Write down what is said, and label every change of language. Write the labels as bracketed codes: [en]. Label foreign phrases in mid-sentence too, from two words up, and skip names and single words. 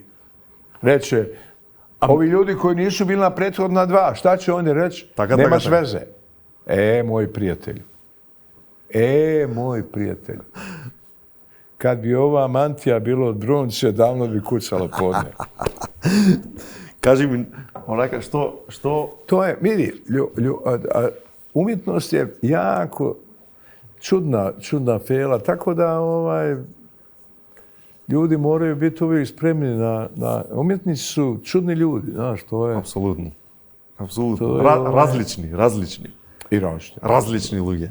[sr] Reće, ovi ljudi koji nisu bili na prethodna dva, šta će oni reći? Nemaš veze. Moj prijatelj. Kad bi ova mantija bilo od brunče, davno bi kucalo podne. [mk] Кажи ми, онака, што... [sr] To je, vidi, umjetnost je jako čudna fela, tako da ljudi moraju biti uvijek spremni na... Umjetnici su čudni ljudi, znaš, to je... Apsolutno. Различни. I različni. [mk] Различни луѓе.